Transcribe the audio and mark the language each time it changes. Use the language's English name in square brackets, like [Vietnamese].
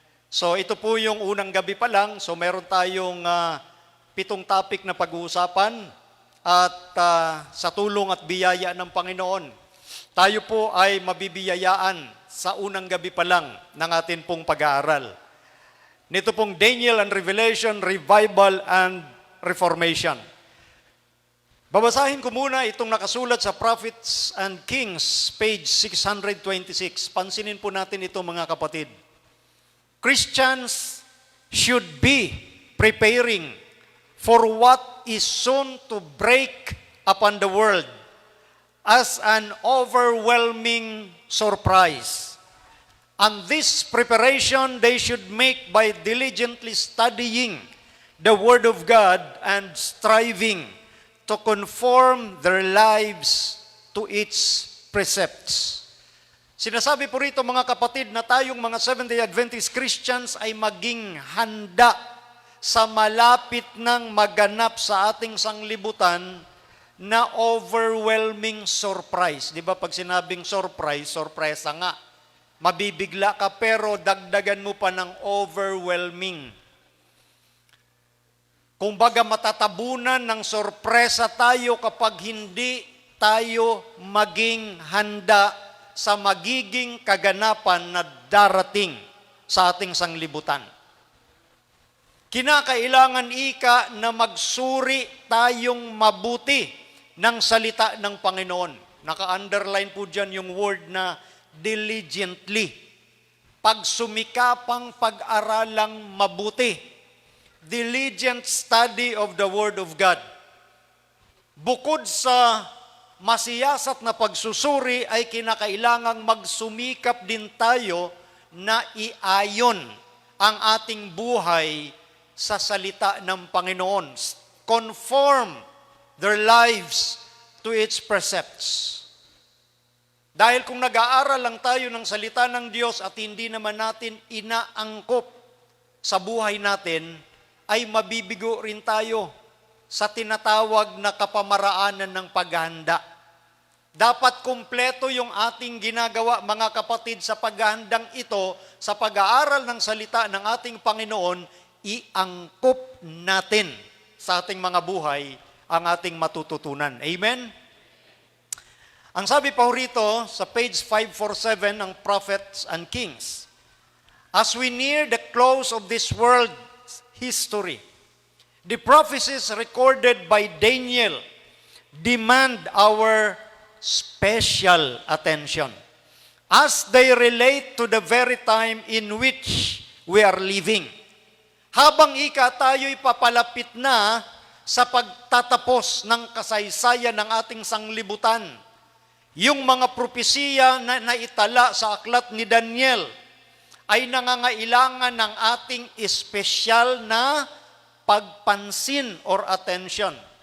[Filipino] So ito po yung unang gabi pa lang. So meron tayong 7 topic na pag-uusapan at sa tulong at biyaya ng Panginoon, tayo po ay mabibiyayaan sa unang gabi pa lang ng atin pong pag-aaral. Nito pong Daniel and Revelation, Revival and Reformation. Babasahin ko muna itong nakasulat sa Prophets and Kings, page 626. Pansinin po natin ito mga kapatid. [English] Christians should be preparing for what is soon to break upon the world as an overwhelming surprise. And this preparation they should make by diligently studying the Word of God and striving to conform their lives to its precepts. [Filipino] Sinasabi po rito mga kapatid na tayong mga Seventh-day Adventist Christians ay maging handa sa malapit ng maganap sa ating sanglibutan na overwhelming surprise. Di ba pag sinabing surprise, sorpresa nga. Mabibigla ka pero dagdagan mo pa ng overwhelming. Kung baga matatabunan ng sorpresa tayo kapag hindi tayo maging handa sa magiging kaganapan na darating sa ating sanglibutan. Kinakailangan ika na magsuri tayong mabuti ng salita ng Panginoon. Naka-underline po dyan yung word na diligently. Pagsumikapang pag-aralang mabuti. [English] Diligent study of the Word of God. [Filipino] Bukod sa masiyasat na pagsusuri, ay kinakailangang magsumikap din tayo na iayon ang ating buhay sa salita ng Panginoon. [English] Conform their lives to its precepts. [Filipino] Dahil kung nag-aaral lang tayo ng salita ng Diyos at hindi naman natin inaangkop sa buhay natin, ay mabibigo rin tayo sa tinatawag na kapamaraanan ng paghahanda. Dapat kumpleto yung ating ginagawa, mga kapatid, sa paghahandang ito, sa pag-aaral ng salita ng ating Panginoon, iangkop natin sa ating mga buhay ang ating matututunan. Amen? Ang sabi pa rito sa page 547 ng Prophets and Kings, [English] as we near the close of this world history, the prophecies recorded by Daniel demand our special attention as they relate to the very time in which we are living. [Filipino] Habang tayo'y papalapit na sa pagtatapos ng kasaysayan ng ating sanglibutan, yung mga propesiya na naitala sa aklat ni Daniel ay nangangailangan ng ating espesyal na pagpansin or attention.